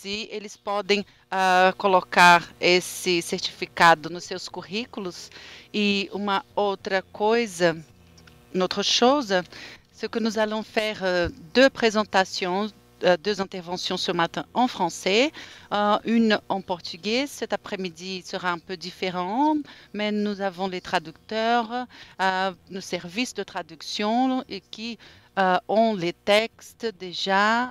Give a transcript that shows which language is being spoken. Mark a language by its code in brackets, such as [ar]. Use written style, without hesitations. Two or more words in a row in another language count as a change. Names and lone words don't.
[pt] E eles podem colocar esse certificado nos seus currículos. E uma outra coisa, [fr] une autre chose, c'est que nous allons faire deux présentations, deux interventions ce matin en français, une en portugais. Cet après-midi sera un peu différent, mais nous avons les traducteurs, nos services de traduction et qui ont les textes déjà.